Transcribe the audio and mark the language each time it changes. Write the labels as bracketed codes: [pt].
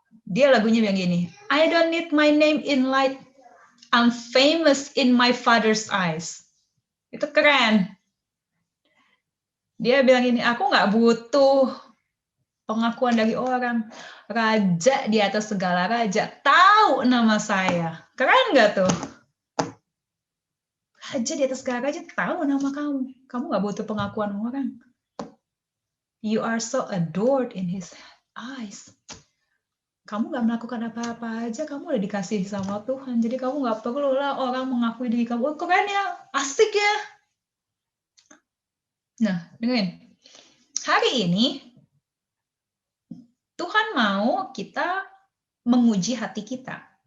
[id] Dia lagunya bilang gini, [en] I don't need my name in light, I'm famous in my father's eyes. [id] Itu keren. Dia bilang gini, aku nggak butuh pengakuan dari orang. Raja di atas segala raja tahu nama saya. Keren nggak tuh? Raja di atas segala raja tahu nama kamu. Kamu nggak butuh pengakuan orang. [en] You are so adored in his eyes. [id] Kamu nggak melakukan apa-apa aja, kamu udah dikasih sama Tuhan. Jadi kamu nggak perlu lah orang mengakui diri kamu. Oh, keren ya, asik ya. Nah, dengerin. Hari ini, Tuhan mau kita menguji hati kita.